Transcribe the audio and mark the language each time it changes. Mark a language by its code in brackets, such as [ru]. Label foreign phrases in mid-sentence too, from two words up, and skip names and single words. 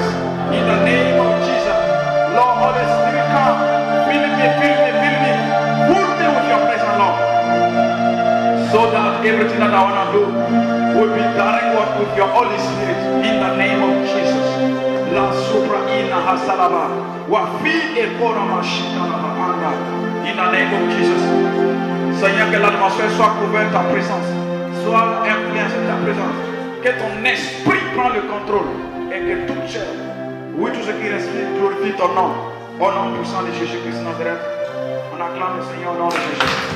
[en] In the name of Jesus. Lord, Holy Spirit, come. Fill me, fill me, fill me. Fill me with your presence, Lord. So that everything that I want to do will be done with your Holy Spirit. In the name of Jesus. La supra ina hasalaba. Wa fi e kora mashina anda. In the name of Jesus. [fr] Seigneur, que l'atmosphère soit couverte de ta présence. Sois influencé de ta présence. Que ton esprit prenne le contrôle. Et que toute chair, oui, tout ce qui respire, glorifie ton nom. Au nom puissant de Jésus-Christ Nazareth. On acclame le Seigneur au nom de Jésus.